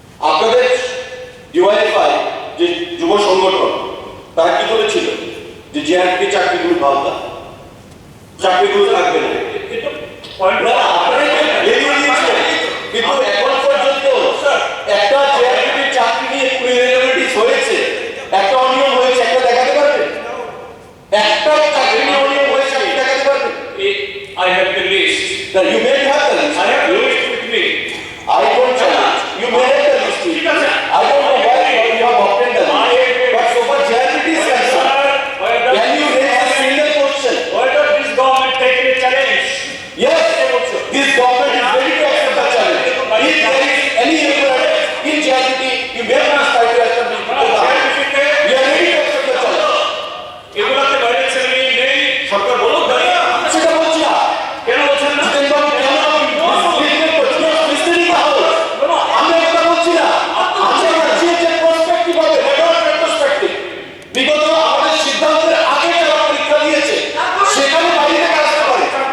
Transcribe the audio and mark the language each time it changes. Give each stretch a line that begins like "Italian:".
Bangla: আপনাদের ডিওয়াইএফআই যে যুব সংগঠন তারা কি বলেছিল যে জিআরপি চাকরিগুলো ভালো না, চাকরিগুলো থাকবে না। না, আপনারাই তো এগিয়ে দিয়েছিলেন। কিন্তু এখন পর্যন্ত একটা জিআরপি চাকরি নিয়ে ইরেগুলারিটিস হয়েছে, একটা অনিয়ম হয়েছে, একটা দেখাতে পারবেন? একটা চাকরি নিয়ে অনিয়ম হয়েছে আপনি দেখাতে পারবেন?
English: I have the list. That you may have the list. I have the list with me. I don't challenge. You may have the list. I don't know why you have obtained the list. But so far JRPT is concerned, can you raise a single question? Why does this government take a challenge? Yes, this government is ready to accept the challenge. If there is any irregularity in JRPT, you may not try to establish the challenge. We are ready to accept the challenge.
Bangla: এগুলাতে বাইরে ছেলে মেয়ে নেই, সরকার বলুক দাঁড়িয়ে। সেটা বলছি না। কেন বলছেন না? জিতেনবাবু, কেন আপনি লিখবেন করছেন? মিস্ত্রি না হোক। আমি এই কথা বলছি না। আমি বলছি যে prospective হবে,
English: not retrospective।
Bangla: বিগত আমাদের সিদ্ধান্তের আগে যারা পরীক্ষা দিয়েছে, সেখানে বাইরে থেকে আসতে পারে।